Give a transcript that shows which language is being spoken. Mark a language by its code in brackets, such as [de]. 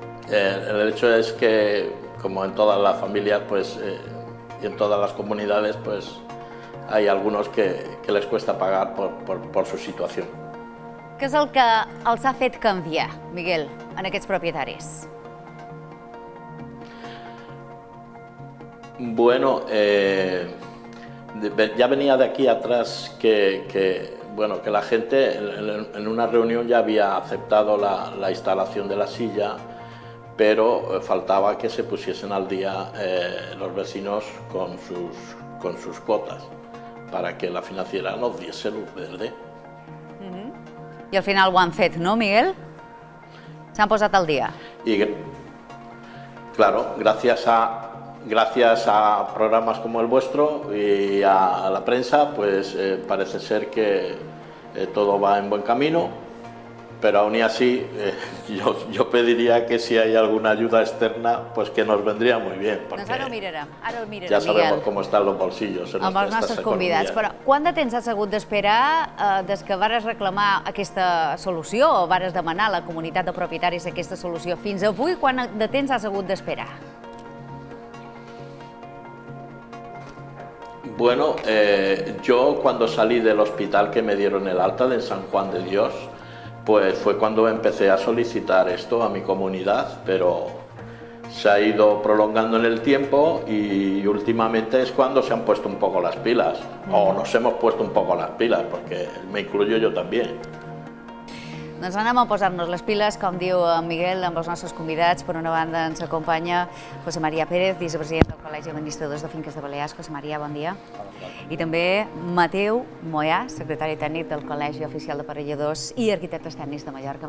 [es] El hecho es que, como en todas las familias y en todas las comunidades, hay algunos que les cuesta pagar por su situación. [ca] Què és el que els ha fet canviar, Miguel, en aquests propietaris? [es] Bueno, ya venía de aquí atrás que la gente en una reunión ya había aceptado la instalación de la silla, pero faltaba que se pusiesen al día los vecinos con sus cuotas para que la financiera nos diese luz verde. [ca] I al final ho han fet, no, Miguel? S'han posat al dia. [es] Y claro, gracias a programas como el vuestro y a la prensa, parece ser que todo va en buen camino, pero aún y así yo pediría que si hay alguna ayuda externa, que nos vendría muy bien, porque [ca] ara ho mirarem, [es] ja sabemos cómo están los bolsillos en [ca] amb els nostres convidats. Però quant de temps has hagut d'esperar des que vares reclamar aquesta solució o vares demanar a la comunitat de propietaris aquesta solució fins avui? Quant de temps has hagut d'esperar? [es] Bueno, yo cuando salí del hospital que me dieron el alta de San Juan de Dios, fue cuando empecé a solicitar esto a mi comunidad, pero se ha ido prolongando en el tiempo y últimamente es cuando se han puesto un poco las pilas, o nos hemos puesto un poco las pilas, porque me incluyo yo también. [ca] Doncs anem a posar-nos les piles, com diu en Miguel, amb els nostres convidats. Per una banda ens acompanya José María Pérez, vicepresident del Col·legi d'Administradors de Finques de Balears. José María, bon dia. I també Mateu Moyà, secretari tècnic del Col·legi Oficial d'Aparelladors i Arquitectes Tècnics de Mallorca.